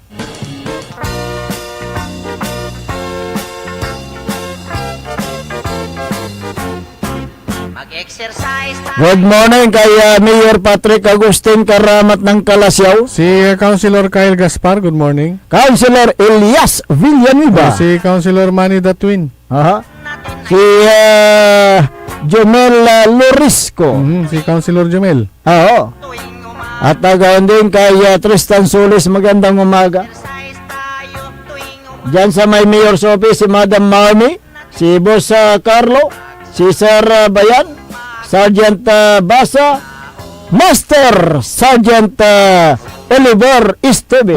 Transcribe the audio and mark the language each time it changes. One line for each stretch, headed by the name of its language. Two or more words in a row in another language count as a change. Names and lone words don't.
English: Good morning
Filipino: kay Mayor Patrick Agustin Karamat ng Calasiao. Si Councilor Kyle Gaspar,
English: good morning.
Filipino: Councilor Elias Villanueva. Si Councilor Manny the Twin. Si Jomel Lorisco. Si Councilor Jomel. At gawin din kay Tristan Solis, magandang umaga. Diyan sa may Mayor's Office, si Madam Marmy, si Boss Carlo, si Sir Bayan, Sergeant Basa, Master Sergeant Oliver Esteves.